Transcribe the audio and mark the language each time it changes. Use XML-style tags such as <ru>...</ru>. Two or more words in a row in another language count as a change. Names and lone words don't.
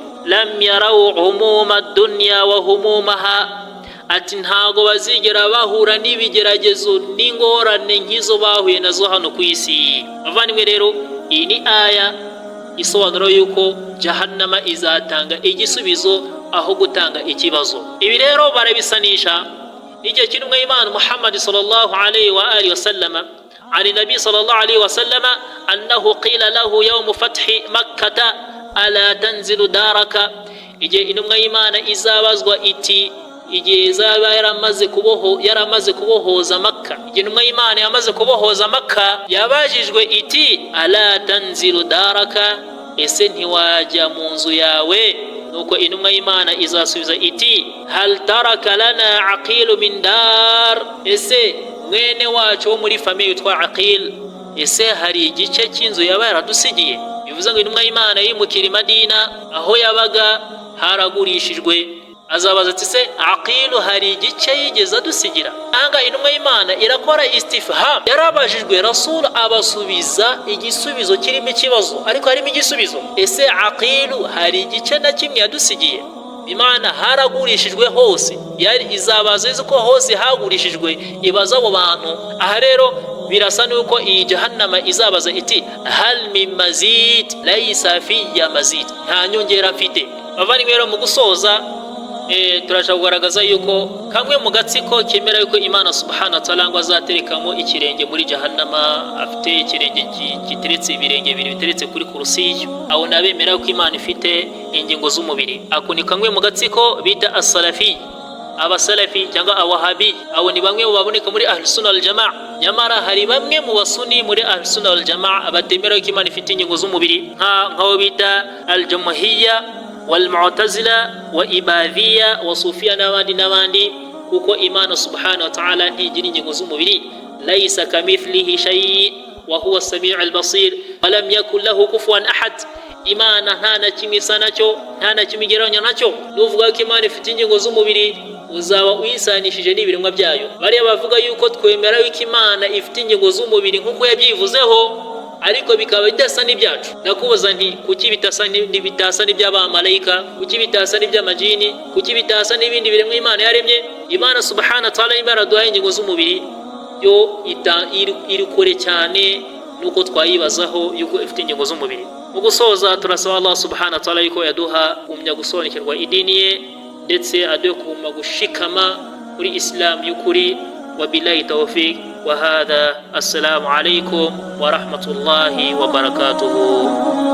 <ar>لم يروا هموم الدنيا وهمومها,</ar> <rw>ati ntago bazigera bahura n'ibigeragezo n'ingorane nk'izo bahuye nazo hano ku isi. Bavandimwe rero, iyi ni aya isobanura yuko jahannama izatanga igisubizo aho gutanga ikibazo. Ibi rero barabisanisha n'igihe cy'intumwa y'Imana</rw> <ar>Muhammad صلى الله عليه وعلى آله وسلم عن النبي صلى الله عليه وسلم أنه قيل له يوم فتح مكة ألا تنزل دارك.</ar> <rw>Igihe intumwa y'Imana izabazwa iti, igihe izaba yaramaze kubohoza Makka, igihe intumwa y'Imana yamaze kubohoza Makka, yabajijwe iti</rw> <ar>ألا تنزل دارك,</ar> <rw>ese ntiwajya mu nzu yawe? Nuko intumwa y'Imana izasubiza iti</rw> <ar>هل ترك لنا عقيل من دار,</ar> <rw>ese mwene wacu wo muri famiye yitwa Aqil, ese hari igice cy'inzu yaba yaradusigiye? bivuze ngo intumwa y'Imana yimukira i Madina, aho yabaga haragurishijwe. Azabaza ati se Aqilu hari igice yigeze adusigira? Ahanga intumwa y'Imana irakora istifham, yarabajijwe, Rasul abasubiza igisubizo kirimo ikibazo ariko harimo igisubizo. Ese Aqilu hari igice na kimwe yadusigiye? Imana haragurishijwe hose, yari izabaza ko hose hagurishijwe, ibaza abo bantu. Aha rero birasa nuko iyi jahannama izabaza iti</rw> <ar>هل من مزيد ليس فيّ مزيد,</ar> <rw>nta nyongera mfite. Bavandimwe rero mu gusoza turashaka kugaragaza yuko kamwe mu gatsiko kemera yuko Imana</rw> <ar>سبحانه وتعالى</ar> <rw>ngo azaterekamo ikirenge muri jahannama, afite ikirenge giteretse, ibirenge bibiri biteretse kuri kursiyo. Abo nabemera yuko Imana ifite ingingo z'umubiri. Ako ni kamwe mu gatsiko bita as-salafi, abasalafi cyangwa awahabi. Abo ni bamwe mu baboneka muri</rw> <ar>أهل السنة والجماعة.</ar> <rw>Nyamara hari bamwe mu basuni muri</rw> <ar>أهل السنة والجماعة</ar> <rw>abatemera yuko Imana ifite ingingo z'umubiri, nk'abo bita</rw> <ar>الجهمية والمعتزلة وإباذية وصوفية</ar> <rw>n'abandi, kuko Imana</rw> <ar>سبحانه وتعالى</ar> <rw>ntigira ingingo z'umubiri.</rw> <ar>ليس كمثله شيء وهو السميع البصير ولم يكن له كفوا أحد.</ar> <rw>Imana nta na kimwe isa nacyo, nta na kimwe igereranya nacyo. Nuvuga ko Imana ifite ingingo z'umubiri uzaba uyisanishije n'ibiremwa byayo. Bariya bavuga yuko twemera yuko Imana ifite ingingo z'umubiri nk'uko yabyivuzeho, ariko bikaba bidasa n'ibyacu. Ndakubaza nti kuki bitasa n'iby'abamarayika, kuki bitasa n'iby'amajini, kuki bitasa n'ibindi biremwa Imana yaremye? Imana</rw> <ar>سبحانه وتعالى</ar> <rw>Imana duhaye ingingo z'umubiri yo iri kure cyane nuko twayibazaho yuko ifite ingingo z'umubiri. Mu gusoza turasaba Allah</rw> <ar>سبحانه وتعالى</ar> <rw>yuko yaduha kumenya gusobanukirwa idini ye, ndetse aduhe kuma gushikama kuri Islam y'ukuri.</rw> <ar>وبالله توفيق. وهذا السلام عليكم ورحمة الله وبركاته.</ar>